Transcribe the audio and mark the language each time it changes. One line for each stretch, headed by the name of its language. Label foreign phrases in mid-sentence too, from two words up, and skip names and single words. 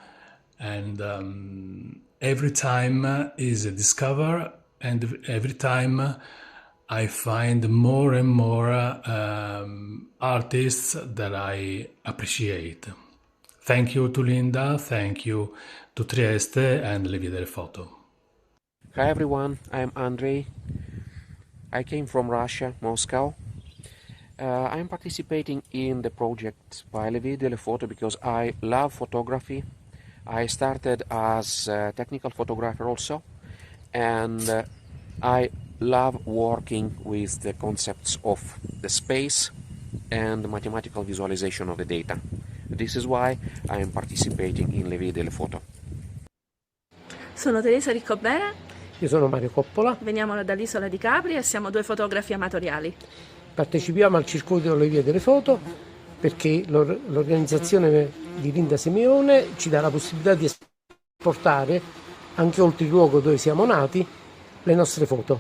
English: And every time is a discover, and every time I find more and more artists that I appreciate. Thank you to Linda, thank you to Trieste and le vie delle foto. Hi everyone, I'm Andrei. I came from Russia, Moscow. I'm participating in the project by le vie delle foto because I love photography. I started as a technical photographer also, and I love working with the concepts of the space and the mathematical visualization of the data. This is why I am participating in le vie delle foto.
Italian: Sono Teresa Riccobene. Io sono Mario Coppola. Veniamo dall'isola di Capri e siamo due fotografi amatoriali. Partecipiamo al circuito delle vie delle foto perché l'organizzazione di Linda Simeone ci dà la possibilità di esportare anche oltre il luogo dove siamo nati le nostre foto.